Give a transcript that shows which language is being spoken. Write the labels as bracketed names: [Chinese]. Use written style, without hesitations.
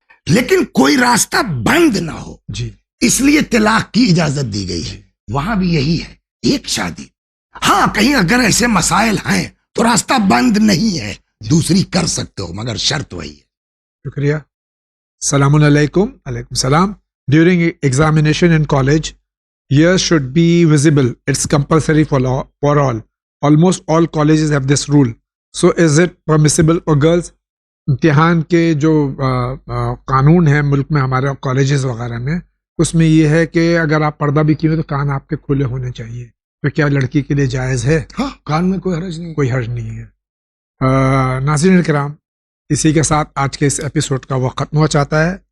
[Urdu] لیکن کوئی راستہ بند نہ ہو، جی اس لیے طلاق کی اجازت دی گئی ہے. وہاں بھی یہی ہے، ایک شادی. ہاں کہیں اگر ایسے مسائل ہیں تو راستہ بند نہیں ہے، دوسری کر سکتے ہو، مگر شرط وہی ہے. شکریہ. السلام علیکم. علیکم السلام. [English] During examination in college, years should be visible. It's compulsory for all. Almost all colleges have this rule. So is it permissible for girls? [Urdu] امتحان کے جو قانون ہے ملک میں ہمارے کالجز وغیرہ میں، اس میں یہ ہے کہ اگر آپ پردہ بھی کیے تو کان آپ کے کھلے ہونے چاہیے. تو کیا لڑکی کے لیے جائز ہے؟ ہاں کان میں کوئی حرج نہیں. کوئی حرج نہیں ہے. ناظرین کرام، اسی کے ساتھ آج کے اس ایپیسوڈ کا وقت ختم ہو چاہتا ہے.